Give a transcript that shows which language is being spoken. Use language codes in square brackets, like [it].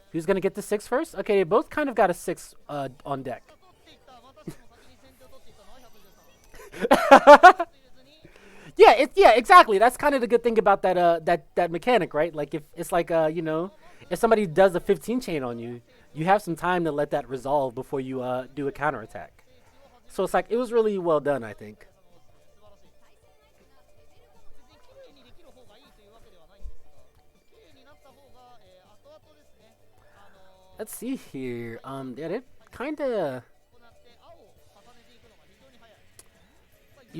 [en] Who's gonna get the 6 first? Okay, they both kind of got a 6 on deck. [ja] 取っていったまたしても先に先手を取っていったのは113 [en] Yeah, exactly. That's kind of the good thing about that mechanic, right? Like if it's like if somebody does a 15 chain on you, you have some time to let that resolve before you do a counterattack. So it's like it was really well done, I think. [ja] 素晴らしい別に綺麗にできる方がいいというわけではないんですが綺麗になった方が、後々ですね [en] Let's see here. Yeah, they kind of [ja] 行って青を重ねていくのが非常に早い